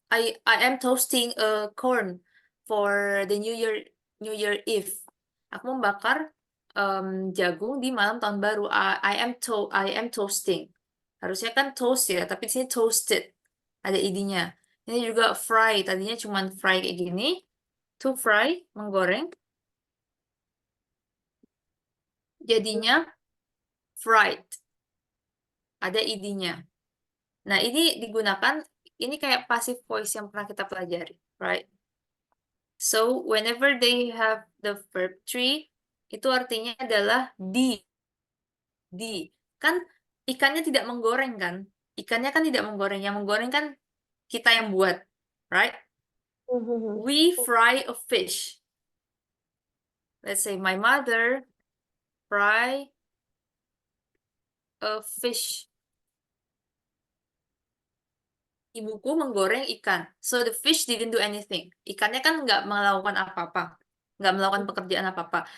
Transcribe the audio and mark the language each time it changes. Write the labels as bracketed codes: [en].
[en] I am toasting a corn for the New Year Eve. [id] Aku membakar jagung di malam tahun baru. [en] I am toasting. [id] Harusnya kan toast ya, tapi di sini toasted. Ada id-nya. Ini juga fry. Tadinya cuma fry kayak gini. To fry, menggoreng. Jadinya fried. Ada id-nya. Nah, ini digunakan, ini kayak passive voice yang pernah kita pelajari, right? [en] So, whenever they have the verb 3, [id] itu artinya adalah di. Kan ikannya tidak menggoreng kan? Ikannya kan tidak menggoreng. Yang menggoreng kan kita yang buat, right? [en] We fry a fish. Let's say my mother fry a fish. [id] Ibuku menggoreng ikan. [en] So the fish didn't do anything. [id] Ikannya kan nggak melakukan apa-apa. Nggak melakukan pekerjaan apa-apa.